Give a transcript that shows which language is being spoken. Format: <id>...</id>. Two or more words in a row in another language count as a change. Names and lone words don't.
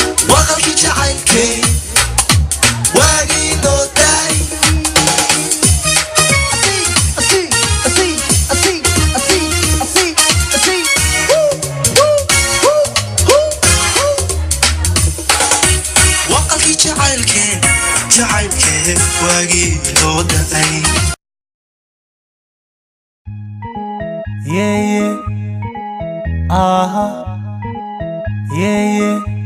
<so>Waqalki jacaylkay, waagii doodday. Asi, asi, asi, asi, asi, asi, asi, asi. Woo, woo, woo, woo, woo. Waa qalkii jacaylkee, jacaylkee waagii loo da'ay.</so> <en>Yeah, yeah. Aha. Yeah, yeah.</en>